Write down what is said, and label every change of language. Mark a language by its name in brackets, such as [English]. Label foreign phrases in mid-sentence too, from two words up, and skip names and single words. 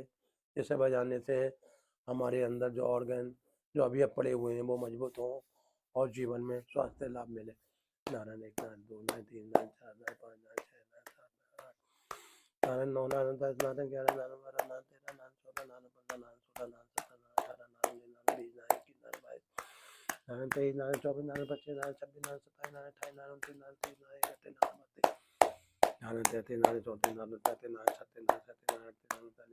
[Hindi] इसे बजाने से हमारे अंदर जो ऑर्गन जो अभी पड़े हुए हैं वो मजबूत हों और जीवन में स्वास्थ्य लाभ मिले। नारायण 1, नारायण 2, नारायण 3, नारायण 4, नारायण 5, नारायण 6, नारायण 7, नारायण 9, नारायण 10, नारायण 11, नारायण 12, नारायण 13, नारायण 14, नारायण 15, नारायण 16, नारायण 17, नारायण 18, नारायण 19, नारायण 20, नारायण 21, नारायण 22, नारायण 23, नारायण 24, नारायण 25, नारायण 26, नारायण 27, नारायण 28, नारायण 29, नारायण 30, नारायण 31, नारायण 32, नारायण 33, नारायण 34, नारायण 35, नारायण 36, नारायण 37, नारायण 38,